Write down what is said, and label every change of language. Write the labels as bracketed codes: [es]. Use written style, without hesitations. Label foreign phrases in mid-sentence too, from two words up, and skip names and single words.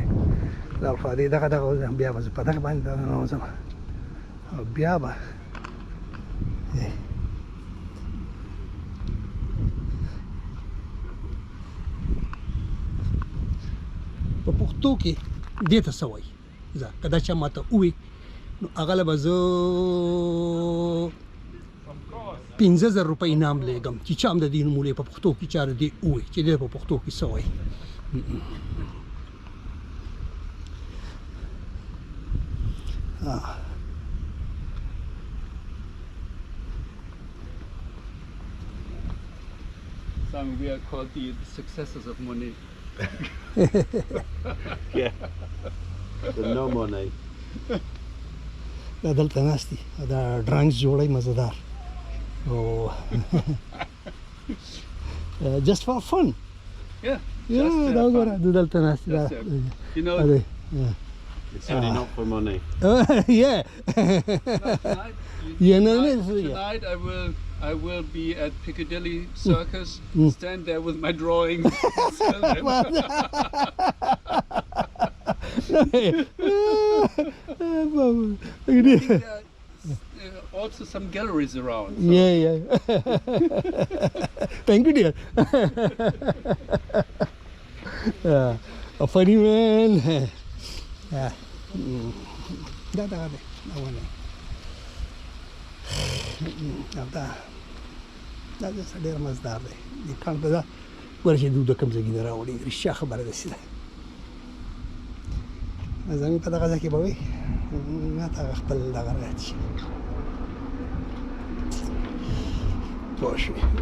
[ps] دا خوا دې دغه بیا به زه په دغه باندې ننوځم او بیا به په پښتو کې دې ته څه وایي. زه که دا چا ماته ووایي نو هغه له به زه 15,000 روپۍ انعام لېږم چې چا هم د دې نومولې په پښتو کې چا د دې ووایي چې دې په پښتو کې څه وایي. [en] Some we are called the successors of Monet. Yeah. The no money. [ps] دا دلته ناست دي دا ډرانګس جوړوي مزهدار او [en] just for fun. Yeah. [ps] دا وګوره دا دلته ناست دي. [en] You know, It's certainly not for money. Yeah. tonight, tonight I will be at Piccadilly Circus, stand there with my drawing. Sell them. Also some galleries around. So. Yeah. Thank you, dear. A funny man. Yeah. That one. [ps] دا څه ډېر مزدار دی. د کان په دا ګوره چې دوی د کوم ځای نه راوړي. رښتیا خبره داسې ده. زموږ په دغه ځای کې به وي ماته هغه خپل دغه رایاد شي پوه شوې.